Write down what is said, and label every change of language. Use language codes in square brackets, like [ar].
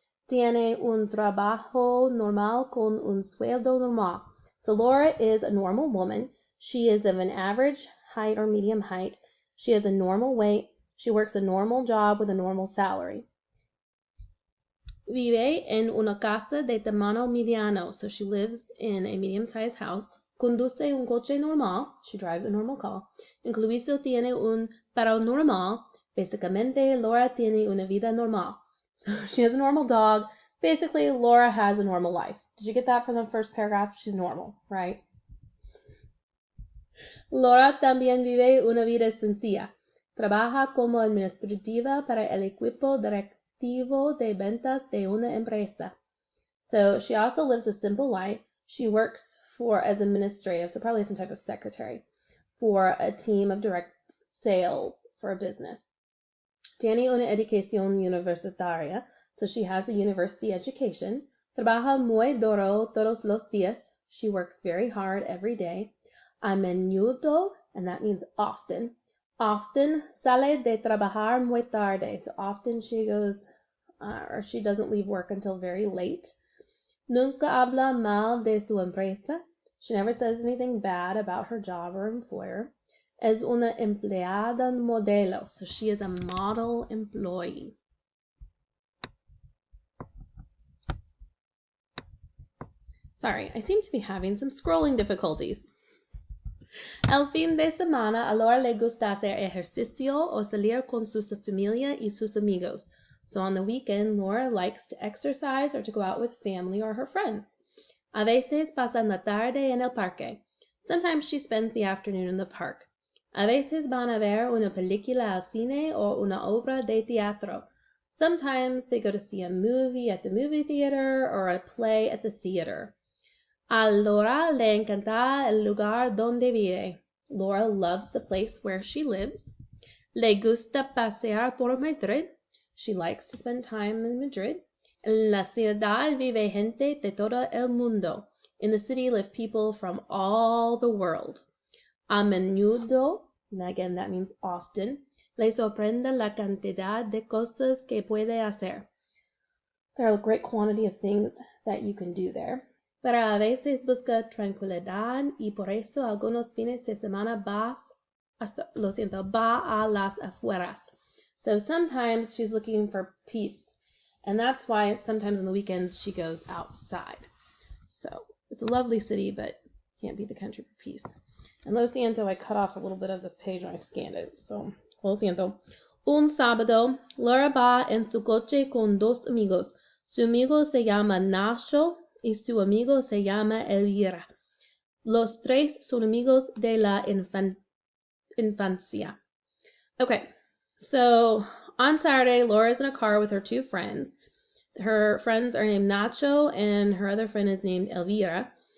[es] Tiene un trabajo normal con un sueldo normal. [en] So Laura is a normal woman. She is of an average height or medium height. She has a normal weight. She works a normal job with a normal salary. [es] Vive en una casa de tamaño mediano. [en] So she lives in a medium-sized house. [es] Conduce un coche normal. [en] She drives a normal car. [es] Incluso tiene un perro normal. Basicamente, Laura tiene una vida normal. [en] So she has a normal dog. Basically, Laura has a normal life. Did you get that from the first paragraph? She's normal, right? [es] Laura también vive una vida sencilla. Trabaja como administrativa para el equipo directivo de ventas de una empresa. [en] So she also lives a simple life. She works as administrative, so probably some type of secretary, for a team of direct sales for a business. [es] Tiene una educación universitaria, [en] so she has a university education. [es] Trabaja muy duro todos los días. [en] She works very hard every day. [es] A menudo, [en] and that means often. [es] Often sale de trabajar muy tarde. [en] So often she goes, or she doesn't leave work until very late. [es] Nunca habla mal de su empresa. [en] She never says anything bad about her job or employer. [es] Es una empleada modelo. [en] So she is a model employee. Sorry, I seem to be having some scrolling difficulties. [es] El fin de semana, a Laura le gusta hacer ejercicio o salir con su familia y sus amigos. [en] So on the weekend, Laura likes to exercise or to go out with family or her friends. [es] A veces pasa la tarde en el parque. [en] Sometimes she spends the afternoon in the park. [es] A veces van a ver una película al cine o una obra de teatro. [en] Sometimes they go to see a movie at the movie theater or a play at the theater. [es] A Laura le encanta el lugar donde vive. [en] Laura loves the place where she lives. [es] Le gusta pasear por Madrid. [en] She likes to spend time in Madrid. [es] En la ciudad vive gente de todo el mundo. [en] In the city live people from all the world. [es] A menudo, [en] and again that means often, [es] le sorprende la cantidad de cosas que puede hacer. [en] There are a great quantity of things that you can do there. [es] Pero a veces busca tranquilidad y por eso algunos fines de semana va a las afueras. [en] So sometimes she's looking for peace, and that's why sometimes on the weekends she goes outside. So it's a lovely city, but can't beat the country for peace. And [es] lo siento, [en] I cut off a little bit of this page when I scanned it, so lo siento. [es] Un sábado, Laura va en su coche con dos amigos. Su amigo se llama Nacho y su amigo se llama Elvira. Los tres son amigos de la infancia. [en] Okay, so on Saturday, Laura's in a car with her two friends. Her friends are named Nacho and her other friend is named Elvira.